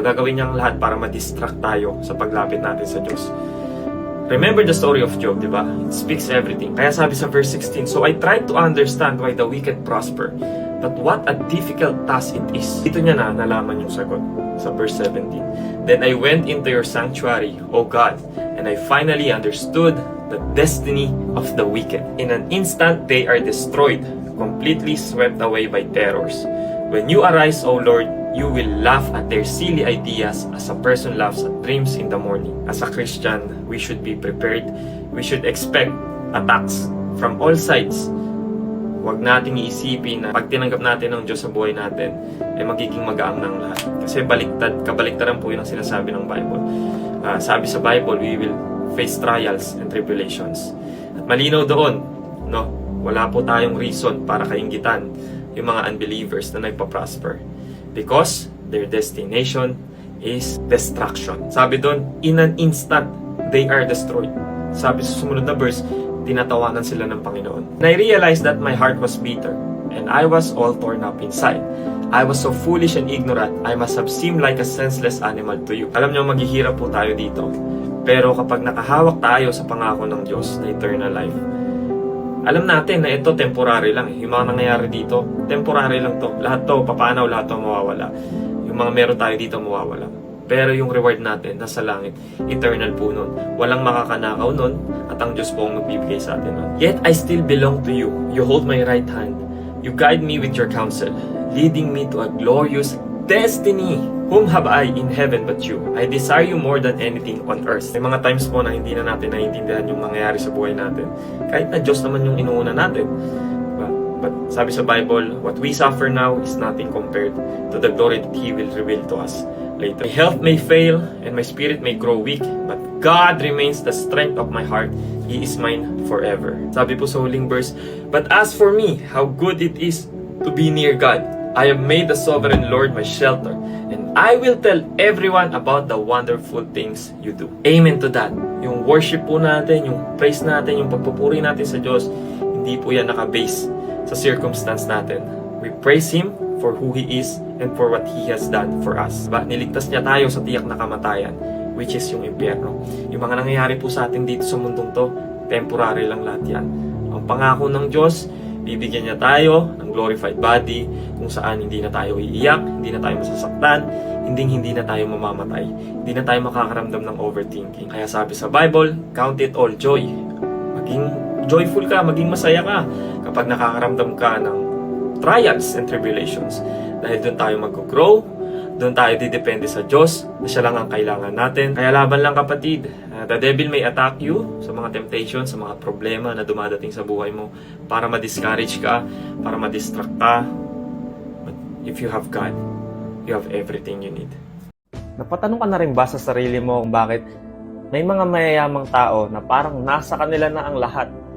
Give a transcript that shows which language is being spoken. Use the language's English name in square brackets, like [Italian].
[Filipino] Gagawin niya ang lahat para ma-distract tayo sa paglapit natin sa Diyos. [English] Remember the story of Job, [Filipino] di ba? [English] It speaks everything. [Filipino] Kaya sabi sa verse 16, [English] so I tried to understand why the wicked prosper, but what a difficult task it is. [Filipino] Dito niya na nalaman yung sagot sa verse 17. [English] Then I went into your sanctuary, O God, and I finally understood the destiny of the wicked. In an instant, they are destroyed, completely swept away by terrors. When you arise, O Lord, you will laugh at their silly ideas as a person laughs at dreams in the morning. As a Christian, we should be prepared. We should expect attacks from all sides. [Filipino] Huwag nating iisipin na pag tinanggap natin ng Diyos sa buhay natin, magiging magaang ng lahat. Kasi kabaliktaran po yun ang sinasabi ng Bible. Sabi sa Bible, [English] we will face trials and tribulations. [Filipino] At malinaw doon, no? Wala po tayong reason para kainggitan yung mga unbelievers na nagpa-prosper. [English] Because their destination is destruction. [Filipino] Sabi doon, [English] in an instant, they are destroyed. [Filipino] Sabi sa sumunod na verse, tinatawanan sila ng Panginoon. [English] And I realized that my heart was bitter, and I was all torn up inside. I was so foolish and ignorant, I must have seemed like a senseless animal to you. [Filipino] Alam nyo, maghihirap po tayo dito. Pero kapag nakahawak tayo sa pangako ng Diyos na eternal life, Alam natin na ito temporary lang eh. Yung mga nangyayari dito, temporary lang to. Lahat to, papanaw, lahat to mawawala. Yung mga meron tayo dito mawawala. Pero yung reward natin, nasa langit, eternal po nun. Walang makakanakaw nun, at ang Diyos po ang magbibigay sa atin nun. [English] Yet I still belong to you. You hold my right hand. You guide me with your counsel, leading me to a glorious destiny. Whom have I in heaven but you? I desire you more than anything on earth. [Filipino] May mga times po na hindi na natin naiintindihan yung mangyayari sa buhay natin. Kahit na Diyos naman yung inuuna natin. Diba? [English] But [Filipino] sabi sa Bible, [English] what we suffer now is nothing compared to the glory that He will reveal to us later. My health may fail and my spirit may grow weak, but God remains the strength of my heart. He is mine forever. [Filipino] Sabi po sa huling verse, [English] but as for me, how good it is to be near God. I have made the sovereign Lord my shelter, and I will tell everyone about the wonderful things you do. Amen to that. [Filipino] Yung worship po natin, yung praise natin, yung pagpupuri natin sa Diyos, hindi po yan nakabase sa circumstance natin. [English] We praise Him for who He is and for what He has done for us. [Filipino] Diba? Niligtas niya tayo sa tiyak na kamatayan, which is yung impyerno. Yung mga nangyayari po sa atin dito sa mundong to, temporary lang lahat yan. Ang pangako ng Diyos, bibigyan niya tayo ng glorified body kung saan hindi na tayo iiyak, hindi na tayo masasaktan, hindi na tayo mamamatay, hindi na tayo makakaramdam ng overthinking. Kaya sabi sa Bible, [English] count it all joy. [Filipino] Maging joyful ka, maging masaya ka kapag nakakaramdam ka ng trials and tribulations. Dahil doon tayo mag-grow, doon tayo didepende sa Diyos, na siya lang ang kailangan natin. Kaya laban lang kapatid. [English] The devil may attack you [Filipino] sa mga temptations, sa mga problema na dumadating sa buhay mo para ma-discourage ka, para ma-distract ka. [English] But if you have God, you have everything you need. [Filipino] Napatanong ka na rin ba sa sarili mo kung bakit may mga mayayamang tao na parang nasa kanila na ang lahat?